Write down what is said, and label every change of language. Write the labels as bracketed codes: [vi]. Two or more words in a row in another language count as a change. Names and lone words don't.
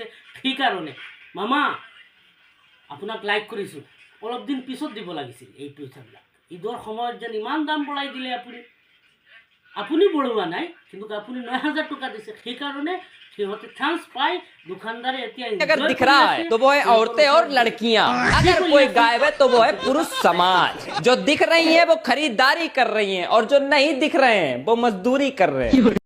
[as] সেইকাৰণে মামা আপোনাক লাইক কৰিছোঁ, অলপ দিন পিছত দিব লাগিছিল এই পইচাবিলাক। ঈদৰ সময়ত যেন ইমান দাম বঢ়াই দিলে আপুনি বঢ়োৱা নাই, কিন্তু আপুনি ৯,০০০ টকা দিছে। সেইকাৰণে সিহঁতে চান্স পাই দোকানদাৰে এতিয়া [hi] अगर दिख रहा है तो वो है औरतें और लड़कियां, अगर कोई गायब है तो वो है पुरुष समाज। जो दिख रही हैं वो खरीदारी कर रही हैं और जो नहीं दिख रहे हैं वो मजदूरी कर रहे हैं।